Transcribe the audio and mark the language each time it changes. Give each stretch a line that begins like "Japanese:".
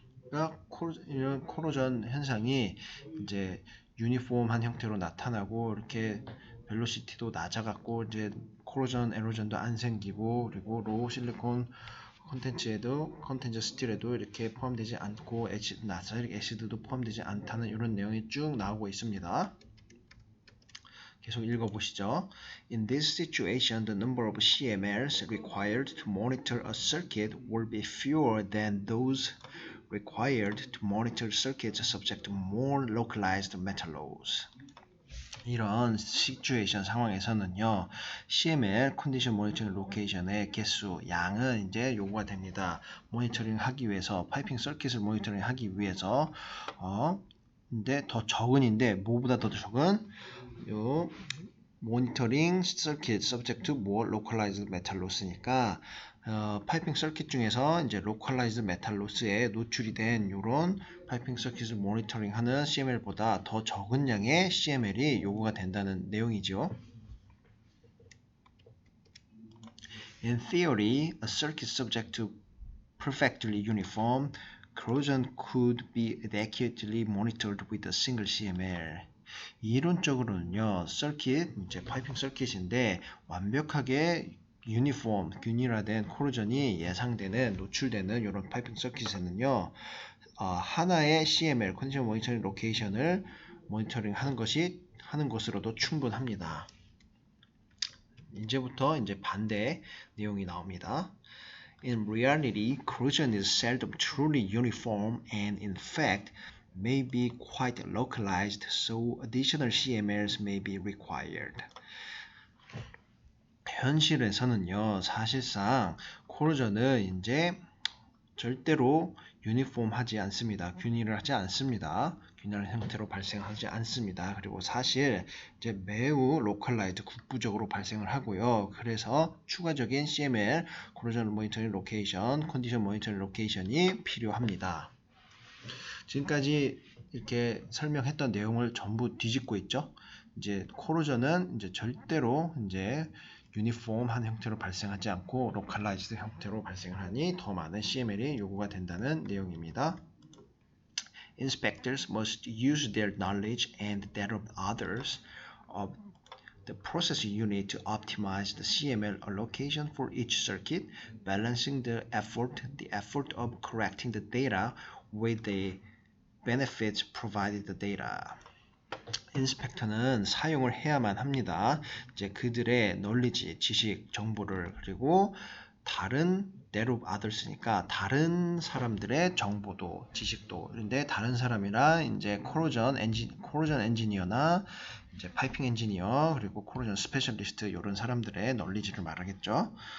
Korean: 그러니까 이런 코로전 현상이 이제 유니폼한 형태로 나타나고 이렇게 벨로시티도 낮아갖고 이제 코로전 에로전도 안 생기고 그리고 로우 실리콘 컨텐츠 스틸에도 이렇게 포함되지 않고 나사릭 애시드도 포함되지 않다는 이런 내용이 쭉 나오고 있습니다. 계속 읽어보시죠.
English: In this situation, the number of CMLs required to monitor a circuit will be fewer than those required to monitor circuits subject to more localized metal loads.
Korean: 이런 시츄에이션 상황에서는요, CML 컨디션 모니터링 로케이션의 개수, 양은 이제 요구가 됩니다. 모니터링 하기 위해서, 파이핑 서킷을 모니터링 하기 위해서, 근데 더 적은인데, 뭐보다 더 적은? 요, 모니터링 서킷
English: subject to more localized metal loss
Korean: 니까, 파이핑 서킷 중에서 이제 localized metal loss에 노출이 된 요런 파이핑 서킷을 모니터링하는 CML보다 더 적은 양의 CML이 요구가 된다는 내용이죠.
English: In theory, a circuit subject to perfectly uniform corrosion could be adequately monitored with a single CML.
Korean: 이론적으로는요, 서킷, 이제 파이핑 서킷인데 완벽하게 유니폼, 균일화된 코로전이 예상되는, 노출되는 이런 파이핑 서킷에는요, 하나의 CML, 컨디션 모니터링 로케이션을 모니터링 하는 것으로도 충분합니다. 이제부터 이제 반대 내용이 나옵니다.
English: In reality, corrosion is seldom truly uniform and in fact may be quite localized, so additional CMLs may be required.
Korean: 현실에서는요, 사실상 코로전은 이제 절대로 유니폼하지 않습니다. 균일하지 않습니다. 균일한 형태로 발생하지 않습니다. 그리고 사실 이제 매우 로컬라이즈 국부적으로 발생을 하고요. 그래서 추가적인 CML, 코로전 모니터링 로케이션, 컨디션 모니터링 로케이션이 필요합니다. 지금까지 이렇게 설명했던 내용을 전부 뒤집고 있죠. 이제 코로전은 이제 절대로 이제 유니폼한 형태로 발생하지 않고 로컬라이즈드 형태로 발생을 하니 더 많은 CML이 요구가 된다는 내용입니다.
English: Inspectors must use their knowledge and that of others of the process unit to optimize the CML allocation for each circuit, balancing the effort of correcting the data with the benefits provided the data.
Korean: 인스펙터는 사용을 해야만 합니다. 이제 그들의 knowledge, 지식, 정보를, 그리고 다른
English: that of others
Korean: 니까 다른 사람들의 정보도, 지식도. 그런데 다른 사람이란 이제 코로전 엔지니어나 이제 파이핑 엔지니어, 그리고 코로전 스페셜리스트 이런 사람들의 knowledge를 말하겠죠.